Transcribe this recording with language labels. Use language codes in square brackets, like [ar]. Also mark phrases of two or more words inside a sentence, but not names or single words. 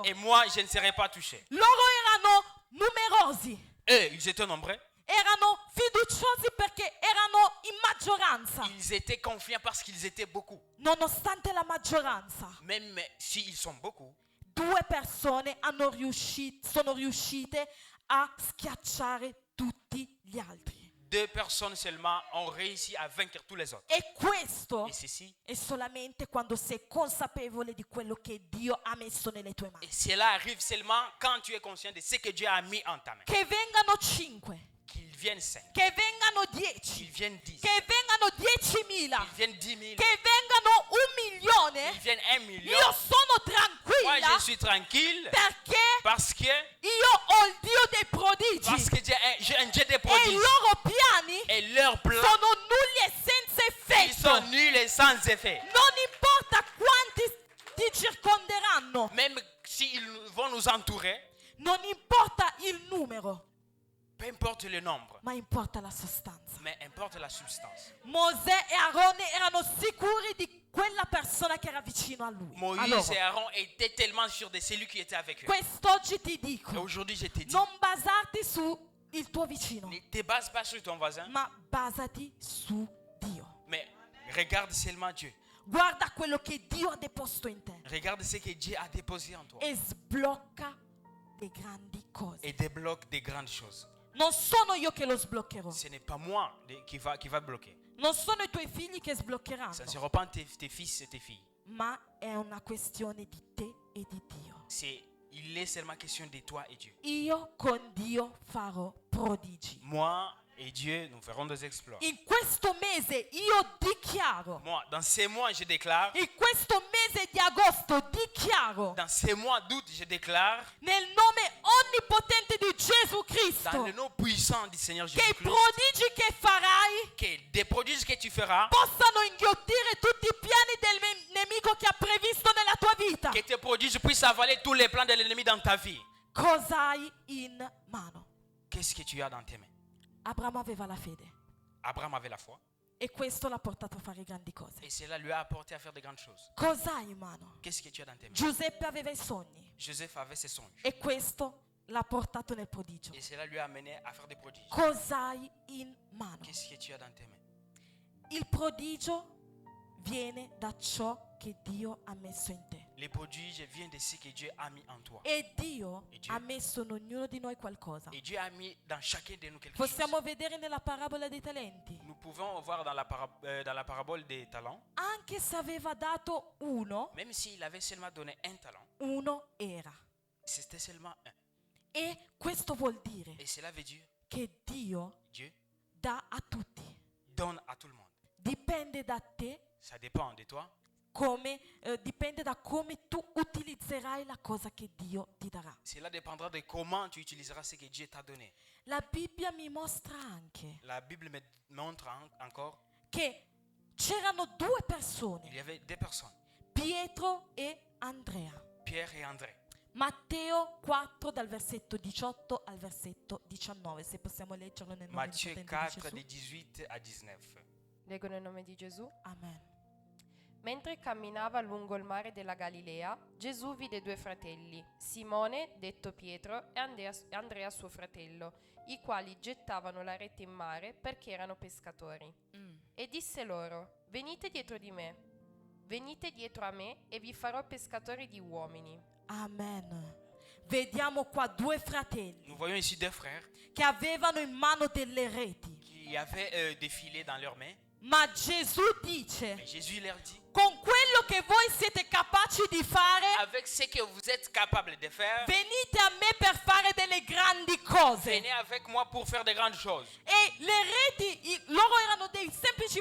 [fr] et moi, je ne serai pas touché. [it] Loro erano numerosi, [fr] Eux, ils étaient nombreux. [it] erano fiduciosi perché erano in maggioranza. [fr] Ils étaient confiants parce qu'ils étaient beaucoup. [it] Nonostante la maggioranza, [fr] Même s'ils sont beaucoup, [it] 2 persone sono riuscite a schiacciare tutti gli altri. [fr] 2 personnes seulement ont réussi à vaincre tous les autres. [it] E questo [fr] Et ceci, [it] è solamente quando sei consapevole di quello che Dio ha messo nelle tue [fr] et [it] mani. [fr] cela arrive seulement quand tu es conscient de ce que Dieu a mis en ta main. [it] Che vengano 5, [fr] Qu'ils viennent 5, [it] che vengano [fr] qu'ils 10, viennent 10, [it] che vengano 10.000, [fr] qu'ils viennent 10 000, [it] che vengano 1 milione, [fr] qu'ils viennent 1 million. [it] io sono [fr] Moi, [it] tranquilla [fr] je suis tranquille [it] perché [fr] parce que [it] io ho il Dio dei prodigi [fr] j'ai un Dieu des [it] e i [fr] prodiges. [it] loro piani [fr] Et leurs plans, [it] sono nulli e senza [fr] ils sont [it] effetto. [fr] nuls et sans effet. [it] Non importa quanti ti circonderanno, [fr] Même s'ils vont nous entourer, [it] non importa il numero, [fr] peu importe le nombre, [it] ma importa la sostanza. [fr] mais importe la substance. [it] Mosè e Aronne erano sicuri di quella persona che era vicino a lui. a [fr] Moïse [it] loro. [fr] et Aaron étaient tellement sûrs de celui qui était avec eux. [it] Quest'oggi ti [fr] Et [it] dico, [fr] aujourd'hui, je te dis, [it] non basarti su il tuo vicino, [fr] ne te base pas sur ton voisin, [it] ma basati su Dio. [fr] mais regarde seulement Dieu. [it] Guarda quello che Dio ha deposto in te [fr] Regarde ce que Dieu a déposé en toi [it] e sblocca le grandi cose. [fr] et débloque des grandes choses. [it] Non sono io che lo sbloccherò, [fr] Ce n'est pas moi qui va bloquer. [it] non sono i tuoi figli che sbloccheranno, [fr] Ça ne sera pas tes fils et tes filles. [it] ma è una questione di te e di Dio. [fr] Il est seulement question de toi et Dieu. [it] Io con Dio farò prodigi. [fr] Moi et Dieu, nous ferons des exploits. [it] In questo mese io dichiaro, [fr] Moi, dans ces mois, je déclare, [it] in questo mese di agosto dichiaro, [fr] dans ces mois d'août, je déclare, [it] nel nome onnipotente di Gesù [fr] dans [it] Cristo, [fr] le nom puissant du Seigneur [it] che i [fr] Jésus-Christ, [it] prodigi che farai [fr] que des prodiges que tu feras, [it] possano inghiottire tutti i piani del nemico che ha previsto nella tua vita. [fr] que tes prodiges puissent avaler tous les plans de l'ennemi dans ta vie. [it] Cosa hai in mano? [fr] Qu'est-ce que tu as dans tes mains? [it] Abramo aveva la fede [fr] Abraham avait la foi [it] e questo l'ha portato a fare grandi cose. [fr] et cela lui a apporté à faire de grandes choses. [it] Cosa hai in mano? [fr] Qu'est-ce que tu as dans tes mains? [it] Giuseppe aveva i sogni [fr] Joseph avait ses songes [it] e questo l'ha portato nel prodigio. [fr] et cela lui a amené à faire des prodiges. [it] Cosa hai in mano? [fr] Qu'est-ce que tu as dans tes mains? [it] Il prodigio viene da ciò che Dio ha messo in te. [fr] Les prodiges viennent de ce que Dieu a mis en toi. [it] E Dio E Dio? ha messo in ognuno di noi qualcosa. [fr] Et Dieu a mis dans chacun de nous quelque chose. [it] Possiamo vedere nella parabola dei talenti. [fr] Nous pouvons voir dans la parabole des talents, [it] Anche se aveva dato uno, [fr] même s'il avait seulement donné un talent, [it] uno era. [fr] c'était seulement un. [it] E questo vuol dire [fr] Et cela veut dire [it] che Dio [fr] Dieu [it] dà a tutti. [fr] donne à tout le monde. [it] Dipende da te, [fr] Ça dépend de toi. [it] dipende da come tu utilizzerai la cosa che Dio ti darà. [fr] Cela dépendra de comment tu utiliseras ce que Dieu t'a donné. [it] La Bibbia mi mostra anche [fr] La Bible me montre encore, [it] che c'erano 2 [fr] il [it] persone, [fr] y avait 2 personnes, [it] Pietro e Andrea. [fr] Pierre et André. [it] Matteo 4 dal versetto 18 al versetto 19, se possiamo leggerlo nel nome [fr] Matthieu [it] onnipotente [fr] 4, [it] di [fr] de [it] Gesù. [fr] 18 à 19. [it] Leggo nel nome di Gesù. Amen. Mentre camminava lungo il mare della Galilea, Gesù vide 2 fratelli, Simone, detto Pietro, e Andrea suo fratello, i quali gettavano la rete in mare perché erano pescatori. E disse loro: venite dietro di me, venite dietro a me e vi farò pescatori di uomini. Amen. Vediamo qua due fratelli [fr] Nous voyons ici deux frères [it] che avevano in mano delle reti. [fr] qui avaient des filets dans leurs mains. [it] Ma Gesù dice, [fr] Mais Jésus leur dit, [it] con quello che voi siete capaci di fare, [fr] avec ce que vous êtes capables de faire, [it] venite a me per fare delle grandi cose. [fr] venez avec moi pour faire de grandes choses. [it] E le reti, loro erano dei semplici